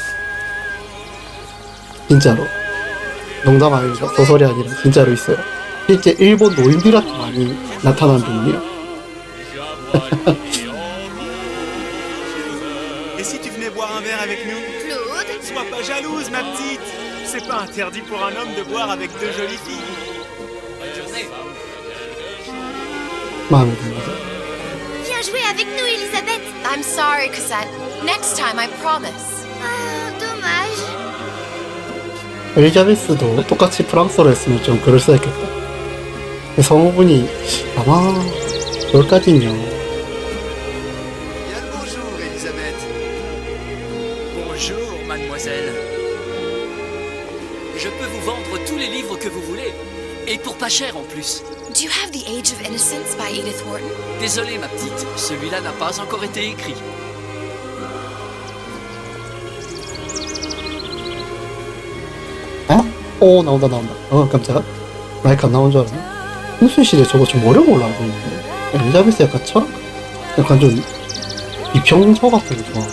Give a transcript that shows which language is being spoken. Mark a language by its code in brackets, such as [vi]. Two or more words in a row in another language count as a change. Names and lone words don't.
[ko] 진짜로. 농담 아닙니다. 소설이 아니라 진짜로 있어요. 실제 일본 노인들한테 많이 나타나는 병이에요. [fr] Et si tu venais boire un verre avec nous? Claude? Sois pas jalouse, ma petite. C'est pas interdit pour un homme de boire avec deux jolies filles. [ko] 마음에 듭니다. [fr] Viens jouer avec nous, Elisabeth. [en] I'm sorry, Cosette. Next time, I promise. [fr] Ah, dommage. [ko] 엘리자베스도 똑같이 프랑스어로 했으면 좀 그럴싸했겠다. 성우분이 아마 그걸까지는요. [fr] Bien le bonjour, Elisabeth. Bonjour, mademoiselle. Je peux vous vendre tous les livres que vous voulez. Et pour pas cher en plus. [en] Do you have The Age of Innocence by Edith Wharton? [fr] Désolé, ma petite, celui-là n'a pas encore été écrit. [ko] 어? 오, 나온다. 깜짝아. 마이크 안 나온 줄 알았네. 순수시대 저거 좀 어려운 걸로 알고 있는데. 엘리자베스 약간 철학? 약간 좀 비평서 같은 거 좋아하나?